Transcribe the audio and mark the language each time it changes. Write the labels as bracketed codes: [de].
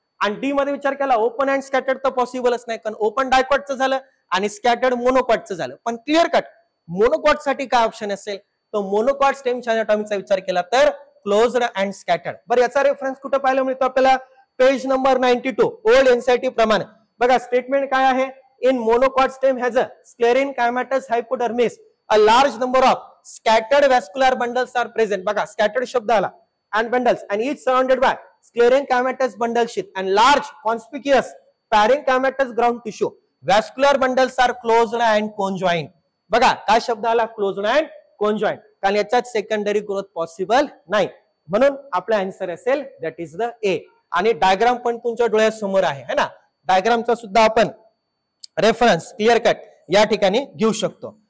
[mr] आणि डी मध्ये विचार केला ओपन अँड स्कॅटर्ड, तर पॉसिबलच नाही, कारण ओपन डायकॉटचं झालं आणि स्कॅटर्ड मोनोकॉटचं झालं. पण क्लिअर कट मोनोकॉट साठी काय ऑप्शन असेल, तो मोनोकॉट स्टेमच्या अॅनाटॉमीचा विचार केला तर क्लोज्ड अँड स्कॅटर्ड. बरं याचा रेफरन्स कुठे पाहायला मिळतो आपल्याला, पेज नंबर 92 ओल्ड एनसीईआरटी प्रमाणे. बघा स्टेटमेंट काय आहे, [en] In monocot stem has a sclerenchymatous hypodermis, a large number of scattered vascular bundles are present. [mr] बघा scattered शब्द आला, [en] and bundles and each surrounded by sclerenchymatous bundle sheath and large conspicuous parenchymatous ground tissue. Vascular bundles are closed and conjoined. [mr] बघा काय शब्द आला, closed and conjoint, कारण याच्यात secondary growth possible नाही. म्हणून आपला आन्सर असेल [en] That is the A. [mr] आणि डायग्राम पण तुमच्या डोळ्यासमोर आहे ना, डायग्रामचा सुद्धा आपण रेफरन्स क्लिअर कट या ठिकाणी घेऊ शकतो.